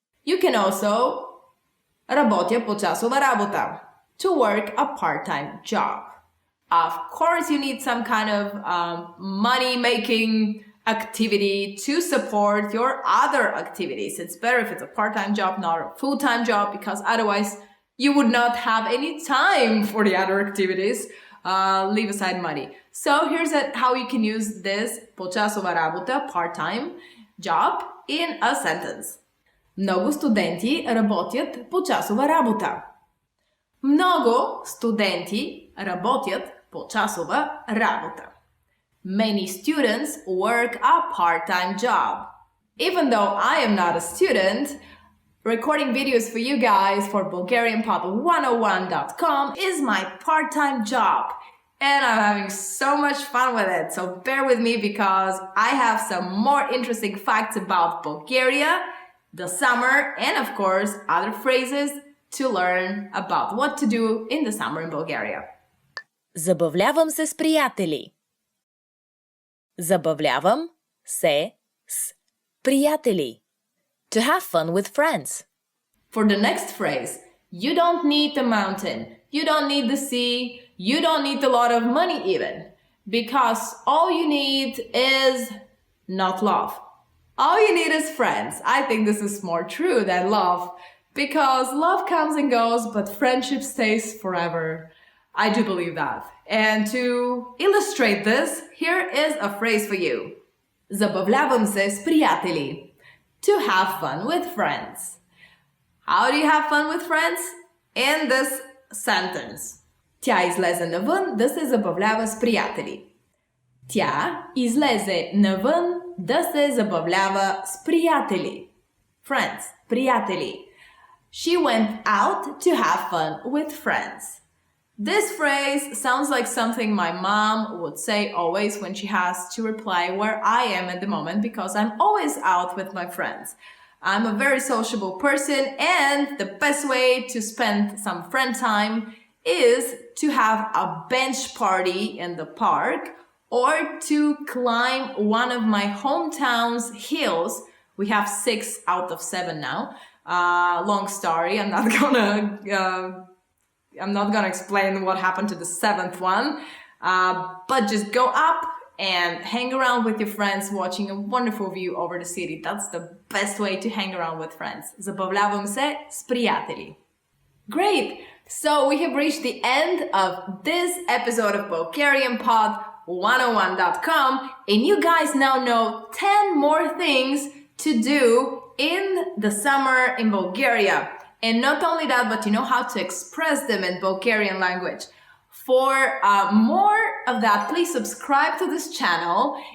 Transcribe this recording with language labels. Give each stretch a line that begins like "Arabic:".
English: You can also
Bulgarian: работя по часова работа.
English: To work a part-time job. Of course, you need some kind of money-making activity to support your other activities. It's better if it's a part-time job, not a full-time job, because otherwise you would not have any time for the other activities. Leave aside money. So here's how you can use this
Bulgarian: почасова работа,
English: part-time job, in a sentence.
Bulgarian: Много студенти работят почасова работа. Много студенти работят почасова работа.
English: Many students work a part-time job. Even though I am not a student, recording videos for you guys for BulgarianPod101.com is my part-time job. And I'm having so much fun with it. So bear with me because I have some more interesting facts about Bulgaria, the summer, and of course, other phrases to learn about what to do in the summer in Bulgaria.
Bulgarian: Забавлявам се с приятели. Забавлявам се с приятели.
English: To have fun with friends. For the next phrase, you don't need a mountain, you don't need the sea, you don't need a lot of money even, because all you need is not love. All you need is friends. I think this is more true than love, because love comes and goes, but friendship stays forever. I do believe that. And to illustrate this, here is a phrase for you.
Bulgarian: Забавлявам се с приятели.
English: To have fun with friends. How do you have fun with friends? In this sentence.
Bulgarian: Тя излезе навън да се забавлява с приятели. Тя излезе навън да се забавлява с приятели.
English: Friends, приятели. She went out to have fun with friends. This phrase sounds like something my mom would say always when she has to reply where I am at the moment, because I'm always out with my friends. I'm a very sociable person, and the best way to spend some friend time is to have a bench party in the park or to climb one of my hometown's hills. We have 6 out of 7 now. Long story. I'm not gonna explain what happened to the 7th one, but just go up and hang around with your friends watching a wonderful view over the city. That's the best way to hang around with friends.
Bulgarian: Забавлявам се с приятели.
English: Great! So we have reached the end of this episode of BulgarianPod101.com, and you guys now know 10 more things to do in the summer in Bulgaria. And not only that, but you know how to express them in Bulgarian language. For more of that, please subscribe to this channel